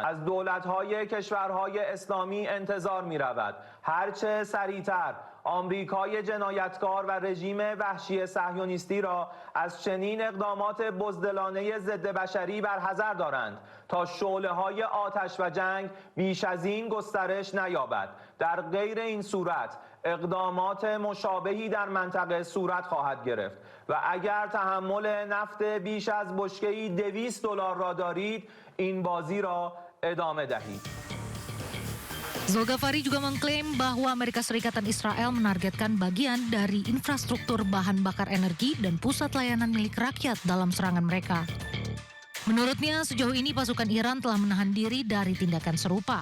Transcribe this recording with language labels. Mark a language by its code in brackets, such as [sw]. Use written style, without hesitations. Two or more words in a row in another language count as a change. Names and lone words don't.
[fa] از دولت‌های کشورهای اسلامی انتظار می‌رود هرچه سریعتر آمریکای جنایتکار و رژیم وحشی صهیونیستی را از چنین اقدامات بزدلانه ضد بشری برحذر دارند تا شعله‌های آتش و جنگ بیش از این گسترش نیابد. در غیر این صورت اقدامات مشابهی در منطقه صورت خواهد گرفت و اگر تحمل نفت بیش از بشکه‌ای $200 را دارید این بازی را ادامه دهید. [id] Zulkifli juga mengklaim bahwa Amerika Serikat dan Israel menargetkan bagian dari infrastruktur bahan bakar energi dan pusat layanan milik rakyat dalam serangan mereka. Menurutnya, sejauh ini pasukan Iran telah menahan diri dari tindakan serupa.